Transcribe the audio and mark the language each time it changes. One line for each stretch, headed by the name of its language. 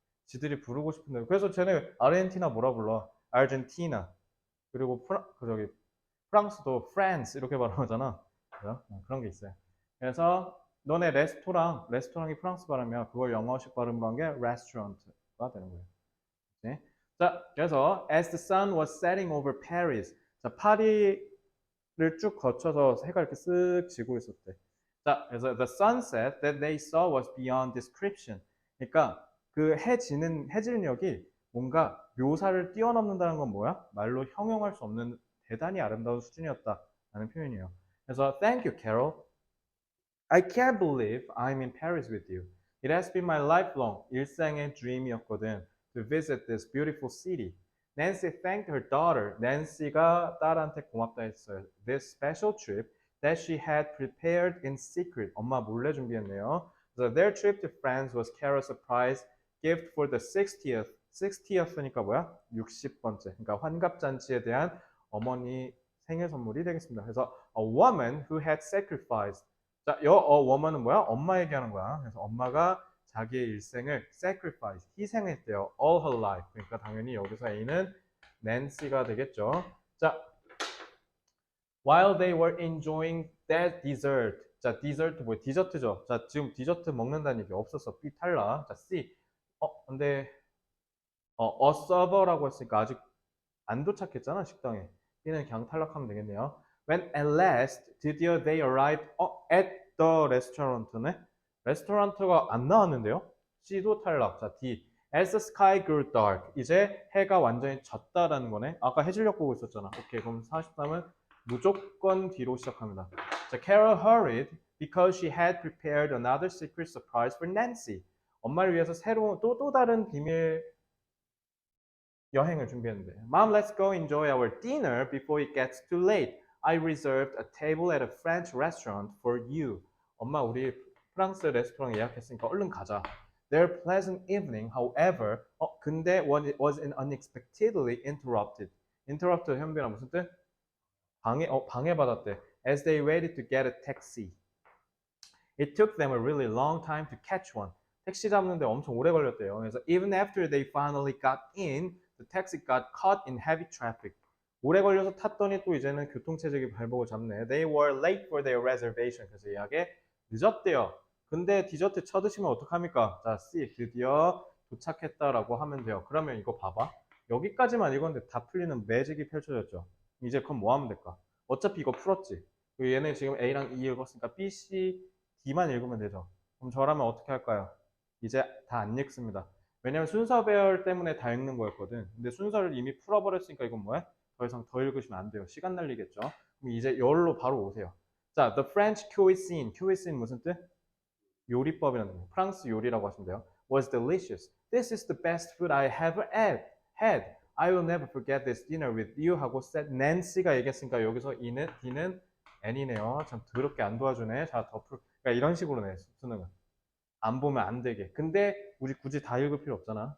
Korean: 지들이 부르고 싶은 대로. 그래서 쟤네 아르헨티나 뭐라 불러? 아르헨티나. 그리고 프랑스도 프랑스 이렇게 발음하잖아. 그죠? 그런 게 있어요. 그래서 너네 레스토랑이 프랑스 발음이야. 그걸 영어식 발음으로 한 게 restaurant가 되는 거예요. 네? 자, 그래서
English: as the sun was setting over Paris.
Korean: 자, 파리를 쭉 거쳐서 해가 이렇게 쓱 지고 있었대. 자, 그래서
English: the sunset that they saw was beyond description.
Korean: 그러니까 그 해질녘이 뭔가 묘사를 뛰어넘는다는 건 뭐야? 말로 형용할 수 없는 대단히 아름다운 수준이었다라는 표현이에요. 그래서
English: thank you, Carol. I can't believe I'm in Paris with you. It has been my lifelong
Korean: 일생의
English: dream이었거든. To visit this beautiful city. Nancy thanked her daughter.
Korean: nancy가 딸한테 고맙다 했어요.
English: This special trip that she had prepared in secret.
Korean: 엄마 몰래 준비했네요.
English: So their trip to France was Carol's surprise gift for the 60th.
Korean: 60th니까 뭐야? 60번째. 그러니까 환갑잔치에 대한 어머니 생일 선물이 되겠습니다. 그래서
English: a woman who had sacrificed.
Korean: 자, a woman은 뭐야? 엄마 얘기하는 거야. 그래서 엄마가 자기의 일생을 sacrifice, 희생했대요.
English: all her life.
Korean: 그러니까 당연히 여기서 A는 Nancy가 되겠죠. 자,
English: while they were enjoying that dessert.
Korean: 자, dessert 뭐야? 디저트죠. 자, 지금 디저트 먹는다는 얘기 없었어. B 탈락. 자, C. 근데 a server라고 했으니까 아직 안 도착했잖아, 식당에. B는 그냥 탈락하면 되겠네요.
English: When at last
Korean: 드디어
English: they arrived at the restaurant네.
Korean: 레스토랑트가 안 나왔는데요. C도 탈락. 자, D.
English: As the sky grew dark.
Korean: 이제 해가 완전히 졌다라는 거네. 아까 해질녘 보고 있었잖아. 오케이, 그럼 43은 무조건 D로 시작합니다.
English: 자, Carol hurried because she had prepared another secret surprise for Nancy.
Korean: 엄마를 위해서 새로운 또 다른 비밀 여행을 준비했는데.
English: Mom, let's go enjoy our dinner before it gets too late. I reserved a table at a French restaurant for you.
Korean: 엄마, 우리 프랑스 레스토랑 예약했으니까 얼른 가자.
English: Their pleasant evening, however,
Korean: 근데
English: was unexpectedly interrupted.
Korean: interrupted 현빈아 무슨 뜻? 방해받았대.
English: As they waited to get a taxi. It took them a really long time to catch one.
Korean: 택시 잡는데 엄청 오래 걸렸대요. 그래서
English: even after they finally got in, the taxi got caught in heavy traffic.
Korean: 오래 걸려서 탔더니 또 이제는 교통체증이 발목을 잡네.
English: They were late for their reservation.
Korean: 그래서 예약에 늦었대요. 근데 디저트 쳐드시면 어떡합니까? 자, C. 드디어 도착했다라고 하면 돼요. 그러면 이거 봐봐. 여기까지만 읽었는데 다 풀리는 매직이 펼쳐졌죠. 이제 그럼 뭐 하면 될까? 어차피 이거 풀었지. 얘네 지금 A랑 E 읽었으니까 B, C, D만 읽으면 되죠. 그럼 저라면 어떻게 할까요? 이제 다 안 읽습니다. 왜냐면 순서 배열 때문에 다 읽는 거였거든. 근데 순서를 이미 풀어버렸으니까 이건 뭐야? 더 이상 더 읽으시면 안 돼요. 시간 날리겠죠. 그럼 이제 열로 바로 오세요. 자,
English: the French cuisine.
Korean: cuisine 무슨 뜻? 요리법이라는 거. 프랑스 요리라고 하시면 돼요.
English: Was delicious. This is the best food I ever had. I will never forget this dinner with you
Korean: 하고 Nancy가 얘기했으니까 여기서 D는 N이네요. 참 더럽게 안 도와주네. 자, 그러니까 이런 식으로 내, 수능은. 안 보면 안 되게. 근데 우리 굳이 다 읽을 필요 없잖아.